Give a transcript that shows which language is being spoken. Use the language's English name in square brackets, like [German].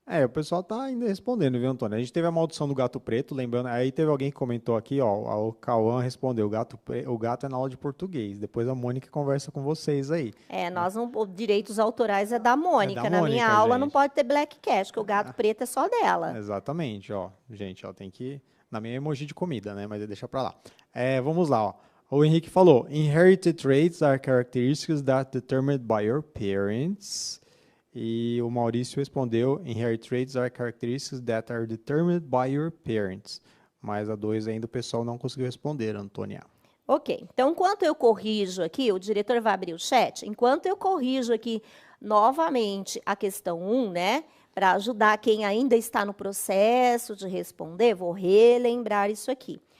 [Portuguese] O pessoal tá ainda respondendo, viu, Antônio? A gente teve a maldição do gato preto, lembrando, aí teve alguém que comentou aqui, ó, o Cauã respondeu, o gato é na aula de português, depois a Mônica conversa com vocês aí. Nós não, direitos autorais é da Mônica, na minha Mônica, aula gente. não pode ter Black Cat, porque o gato preto é só dela. Exatamente, ó, gente, ó, tem que, na minha emoji de comida, né, mas deixa pra lá. Vamos lá, ó. O Henrique falou, [English] inherited traits are characteristics that determined by your parents. [Portuguese] E o Maurício respondeu, [English] inherited traits are characteristics that are determined by your parents. [Portuguese] Mas a 2 ainda o pessoal não conseguiu responder, Antônia. Ok, então enquanto eu corrijo aqui, o diretor vai abrir o chat, enquanto eu corrijo aqui novamente a questão 1, né, para ajudar quem ainda está no processo de responder, vou relembrar isso aqui.